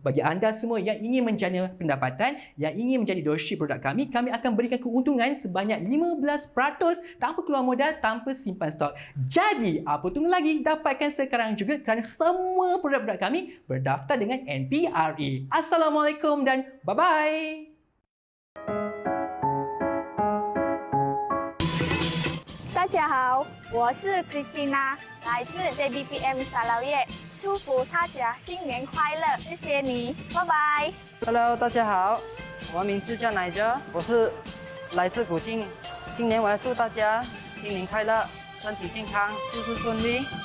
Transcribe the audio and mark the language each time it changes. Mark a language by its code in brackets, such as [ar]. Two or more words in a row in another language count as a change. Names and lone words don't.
[ms] Bagi anda semua yang ingin menjana pendapatan, yang ingin menjadi dropship produk kami akan berikan keuntungan sebanyak 15% tanpa keluar modal, tanpa simpan stok. Jadi, apa tunggu lagi? Dapatkan sekarang juga kerana semua produk-produk kami berdaftar dengan NPRA. Assalamualaikum dan bye-bye. [zh] 大家好，我是 Christina， 来自 JBPM 沙捞越，祝福大家新年快乐，谢谢你，拜拜。 Hello， 大家好，我名字叫乃哲，我是来自古晋，今年我要祝大家新年快乐，身体健康，事事顺利。